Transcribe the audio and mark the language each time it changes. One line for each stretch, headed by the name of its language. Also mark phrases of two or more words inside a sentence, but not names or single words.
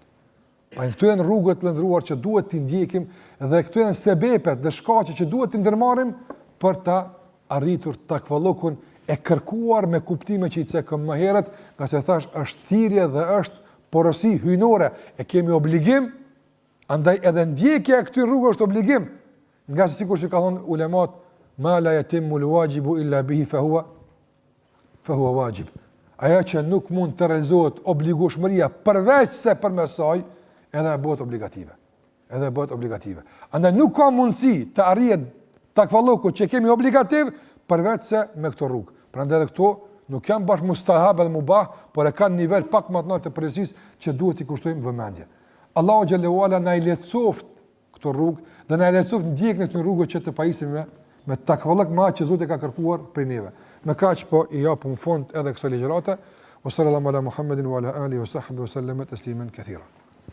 Albanian: Pa këto janë rrugët të ndëruar që duhet t'i ndjekim dhe këto janë sebepet dhe shkaqe që duhet t'i ndërmarrim për ta arritur takvallokun e kërkuar me kuptime që i cekëm më herët, nga se thash është thirrje dhe është porosi hyjnore, e kemi obligim, andaj edhe ndjekja e këtyre rrugëve është obligim, nga se sikur që ka thonë ulemat,
Arabic: ما لا يتم الواجب إلا به فهو واجب.
Albanian: Ajo që nuk mund të realizohet obligueshmëria përveç se përmes saj, edhe bëhet obligative. Andaj nuk ka mundësi të arrihet takvalloku që kemi obligativ përveç se me këto rrugë. Prandaj edhe këto nuk janë bashkë mustahab edhe mubah, por e kanë nivel pak më të lartë të përgjegjësisë që duhet i kushtojmë vëmendje. Allahu
Arabic: جل وعلا
Albanian: na i lehtësoft këto rrugë dhe na i lehtësoft ndjekjen e këtyre rrugëve që të pajisim me takvallok më që Zoti ka kërkuar prej neve. Me kaq po i japum fund edhe kësaj ligjërate.
Arabic: صلى الله على محمد وعلى آله وصحبه وسلم تسليما كثيرا.